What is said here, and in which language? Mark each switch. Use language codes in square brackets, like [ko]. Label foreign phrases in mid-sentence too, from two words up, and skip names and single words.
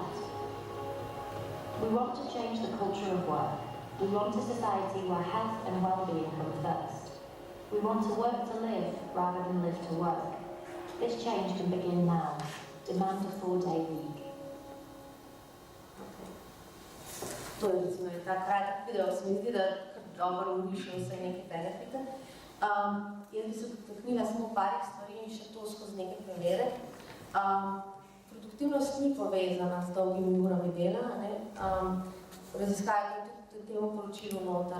[en] We want to change the culture of work. We want a society where health and well-being come first. We want to work to live rather than live to work. This change can begin now. Demand a 4-day week. [sl] To je recimo ta kratek video, se mi zdi, da dobro urišel vse neke benefite. Jaz bi se dotaknila samo parih stvari in še to skozi neke primere. Produktivnost ni povezana z dolgimi urami dela, raziskave tudi temu poročilu noter.